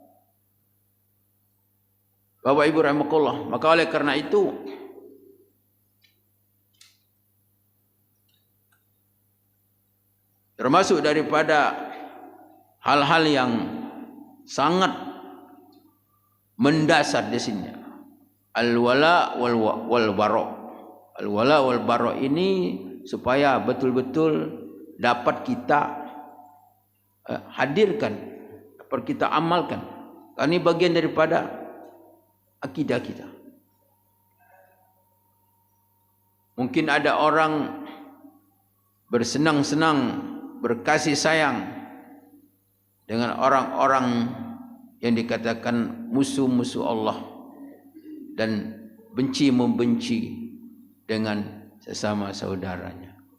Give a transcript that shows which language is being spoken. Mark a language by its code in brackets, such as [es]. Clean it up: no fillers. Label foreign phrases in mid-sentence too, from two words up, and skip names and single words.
[id] Bapak Ibu rahimakumullah, maka oleh karena itu termasuk daripada hal-hal yang sangat mendasar di sini [ar] الولاء والبراء. الولاء والبراء [id] ini supaya betul-betul dapat kita hadirkan, dapat kita amalkan. Karena ini bagian daripada akidah kita. Mungkin ada orang bersenang-senang, berkasih sayang dengan orang-orang yang dikatakan musuh-musuh Allah dan benci membenci dengan sesama saudaranya.